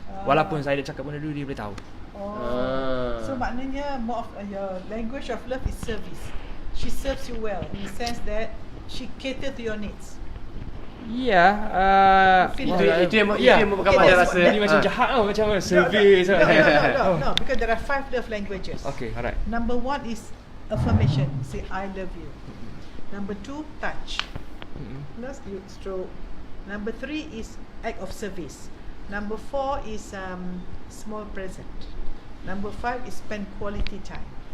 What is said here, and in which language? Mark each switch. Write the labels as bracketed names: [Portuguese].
[Malay] Walaupun saya dah cakap benda tu, dia boleh tahu. [English] So maknanya more of your language of love is service. She serves you well in the sense that she cater to your needs. [Malay] Itu yang membuatkan Madam rasa ni macam jahat tau, macam service. [English] No, because there are 5 love languages. Okay, alright. Number 1 is affirmation, say I love you. Number 2, touch. Plus you stroke. Number 3 is act of service. Number 4 is small present. Number 5 is spend quality time.